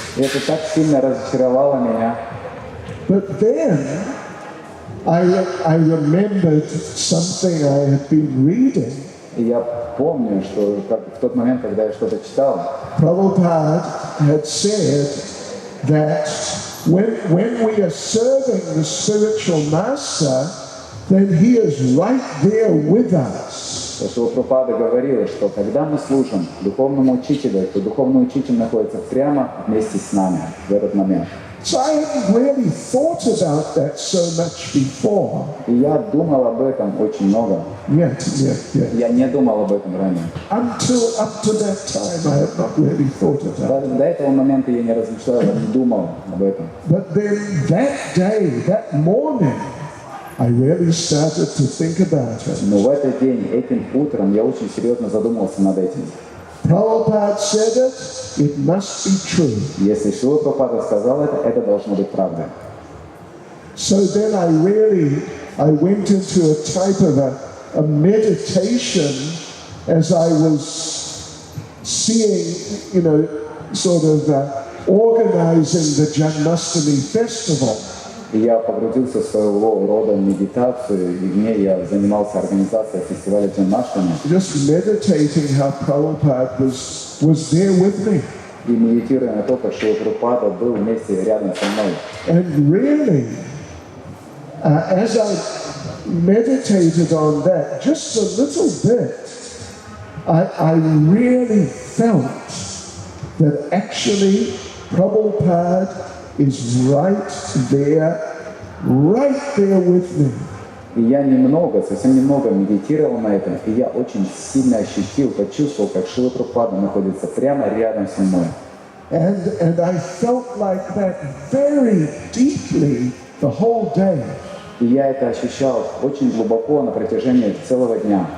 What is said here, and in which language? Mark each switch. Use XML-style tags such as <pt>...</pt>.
<ru>И это так сильно разочаровало меня.</ru> <en>But then I remembered something I had been reading.</en> <ru>И я помню, что в тот момент, когда я что-то читал,</ru> <en>Prabhupada had said that when we are serving the spiritual master, then he is right there with us.</en> <ru>Прабхупада говорила, что когда мы служим духовному учителю, то духовный учитель находится прямо вместе с нами в этот момент.</ru> <en>So I hadn't really thought about that so much before.</en> <ru>И я думал об этом очень много.</ru> <en>Yet.</en> <ru>Я не думал об этом ранее.</ru> <en>Up to that time, I had not really thought about it.</en> <ru>До этого момента я не размышлял, не думал об этом.</ru> <en>But then that day, that morning, I really started to think about it.</en> <ru>Но в этот день, этим утром, я очень серьезно задумался над этим.</ru> <en>Prabhupada said it, it must be true.</en> <ru>Если Шрила Прабхупада сказал это должно быть правдой.</ru> <en>So then I went into a type of a meditation as I was seeing, sort of organizing the Janmashtami festival.</en> <ru>И я погрузился в своего рода медитацию, и в ней я занимался организацией фестиваля Джанмаштами.</ru> <en>Just meditating how Prabhupada was there with me.</en> <ru>И медитируя на то, как Шрила Прабхупада был вместе рядом со мной.</ru> <en>And really, as I meditated on that just a little bit, I really felt that actually Prabhupada is right there with me.</en> <ru>И я совсем немного медитировал на этом, и я очень сильно почувствовал, как Шрила Прабхупада находится прямо рядом со мной.</ru> <en>And I felt like that very deeply the whole day.</en> <ru>И я это ощущал очень глубоко на протяжении целого дня.</ru>